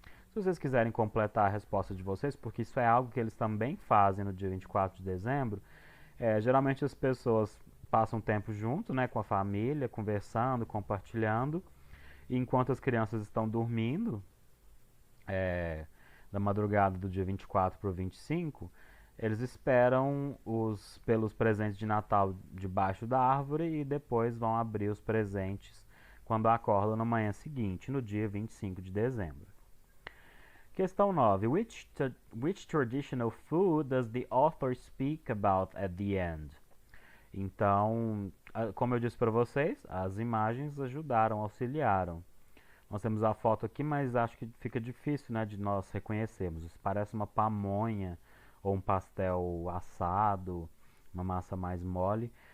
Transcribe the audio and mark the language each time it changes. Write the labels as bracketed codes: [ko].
[pt] Se vocês quiserem completar a resposta de vocês, porque isso é algo que eles também fazem no dia 24 de dezembro, geralmente as pessoas passam tempo junto, né, com a família, conversando, compartilhando, e enquanto as crianças estão dormindo, da madrugada do dia 24 para o 25, eles esperam pelos presentes de Natal debaixo da árvore e depois vão abrir os presentes quando acordam na manhã seguinte, no dia 25 de dezembro. Questão 9. [en] Which traditional food does the author speak about at the end? [pt] Então, como eu disse para vocês, as imagens ajudaram, auxiliaram. Nós temos a foto aqui, mas acho que fica difícil, né, de nós reconhecermos. Isso parece uma pamonha ou um pastel assado, uma massa mais mole.